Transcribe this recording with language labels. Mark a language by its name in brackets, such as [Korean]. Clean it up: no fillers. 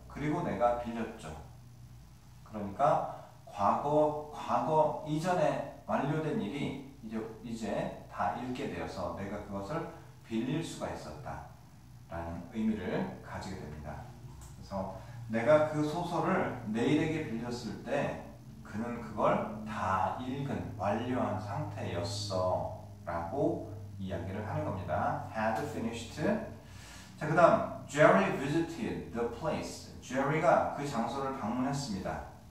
[Korean] 그리고 내가 빌렸죠. 그러니까 과거 이전에 완료된 일이 이제 다 읽게 되어서 내가 그것을 빌릴 수가 있었다 라는 의미를 가지게 됩니다. 그래서 내가 그 소설을 내일에게 빌렸을 때 그는 그걸 다 읽은 완료한 상태였어 라고 이야기를 하는 겁니다. had finished. [English] 자, 그 다음 Jerry visited the place. [Korean] Jerry가 그 장소를 방문했습니다.